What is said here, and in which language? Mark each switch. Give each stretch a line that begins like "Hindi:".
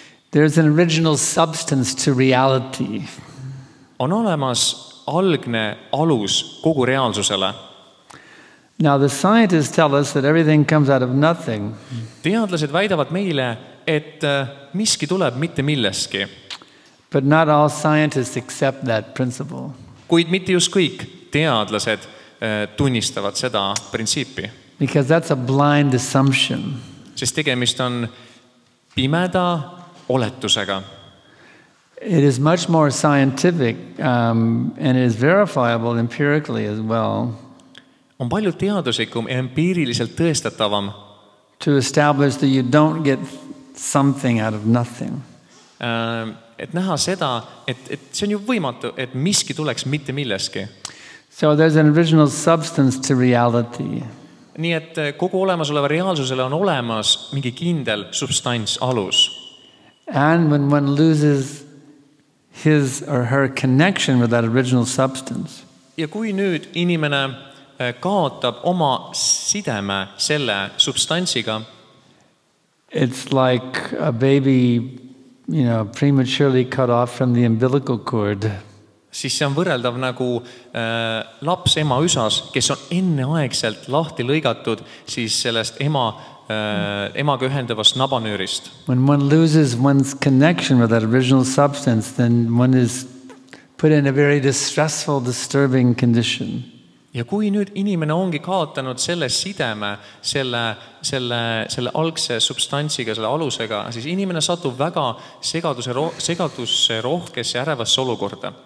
English: There's an original substance to reality.
Estonian: On olemas algne alus kogu reaalsusele.
English: Now the scientists tell us that everything comes out of nothing.
Estonian: Teadlased väidavad meile, et miski tuleb mitte millestki.
English: But not all scientists accept that principle.
Estonian: Kuid mitte just kõik teadlased tunnistavad seda printsiipi.
English: Because that's a blind assumption.
Estonian: Sest tegemist on pimeda oletusega.
English: It is much more scientific and it is verifiable empirically as well.
Estonian: On palju teaduslikum ja empiiriliselt tõestatavam
English: to establish that you don't get something out of nothing.
Estonian: Et näha seda, et see on ju võimatu, et miski tuleks mitte millestki.
English: So there's an original substance to reality.
Estonian: Nii et kogu olemasoleva reaalsusele on olemas mingi kindel substants, alus.
English: And when one loses his or her connection with that original substance,
Estonian: ja kui nüüd inimene kaotab oma sideme selle substantsiga,
English: it's like a baby, prematurely cut off from the umbilical cord.
Estonian: Siis see on võrreldav nagu laps ema üsas, kes on enneaegselt lahti lõigatud siis sellest emaga ühendavast nabanöörist.
English: When one loses one's connection with that original substance, then one is put in a very distressful, disturbing condition.
Estonian: Ja kui nüüd inimene ongi kaotanud selle sideme, selle algse substantsiga, selle alusega, siis inimene satub väga segadusse rohkesse ärevasse olukorda.